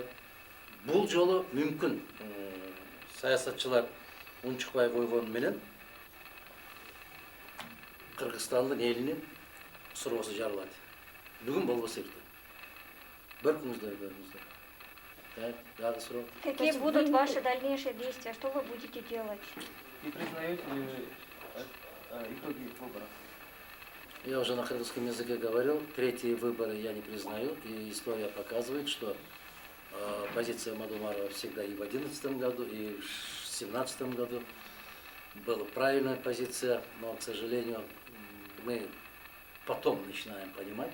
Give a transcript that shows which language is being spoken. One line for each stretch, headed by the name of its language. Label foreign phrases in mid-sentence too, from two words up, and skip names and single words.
Kyrgyz: Бул жолу мүмкүн саясатчылар унчукпай койгону менен Кыргызстандын элинин суроосу жарылат. Бүгүн болбосо эртең. Көрдүңүздөр. Дагы суроо.
Russian: Какие будут ваши дальнейшие действия? Что вы будете делать? Не признаете ли итоги выборов? Я уже на кыргызском языке говорил, третьи выборы я не признаю, и история показывает, что позиция Мадумарова всегда и в 2011 году, и в 2017 году была правильная позиция, но, к сожалению, мы потом начинаем понимать.